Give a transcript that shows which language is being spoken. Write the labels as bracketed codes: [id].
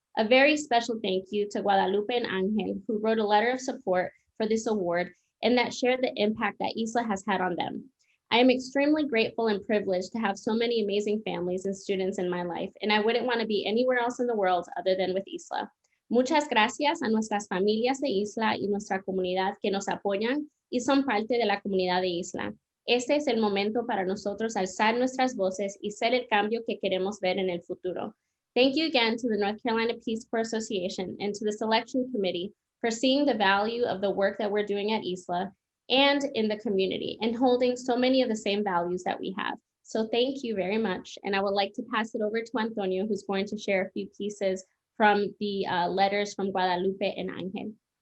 [en] A very special thank you to Guadalupe and Angel, who wrote a letter of support for this award and that shared the impact that ISLA has had on them. I am extremely grateful and privileged to have so many amazing families and students in my life, and I wouldn't want to be anywhere else in the world other than with ISLA. [es] Muchas gracias a nuestras familias de ISLA y nuestra comunidad que nos apoyan y son parte de la comunidad de ISLA. Este es el momento para nosotros alzar nuestras voces y ser el cambio que queremos ver en el futuro. [en] Thank you again to the North Carolina Peace Corps Association and to the selection committee for seeing the value of the work that we're doing at ISLA and in the community and holding so many of the same values that we have. So thank you very much. And I would like to pass it over to Antonio, who's going to share a few pieces from the letters from Guadalupe and Angel.